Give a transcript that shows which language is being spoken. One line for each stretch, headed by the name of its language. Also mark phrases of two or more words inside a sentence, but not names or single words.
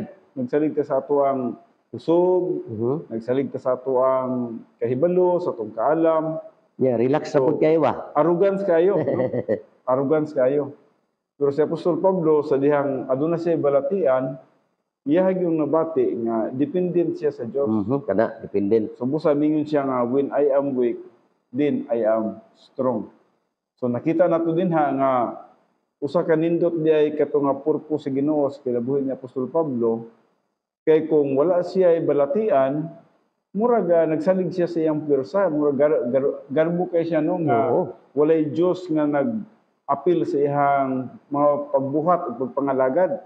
Cebuano: Nagsalig ta sa ato ang usog, nagsalig ta sa ato ang kahibalo, sa atong kaalam. Yeah, relax sa pud kayo ba? Arrogance kayo, no? Arrogance kayo. Pero si Apostol Pablo sa dihang aduna siya balatian, iya yung nabati nga dependent siya sa Dios. Kana dependent. So busa mingon siya nga
English: when I am weak, then I am strong.
Cebuano: So nakita nato din nga usa ka nindot diay kato nga purpose sa Ginoo sa kinabuhi ni Apostol Pablo kay kung wala siya ay balatian, murag nagsalig siya sa iyang pwersa, murag garbo kay siya no nga walay Dios nga nag-apil sa iyang mga pagbuhat ug pagpangalagad.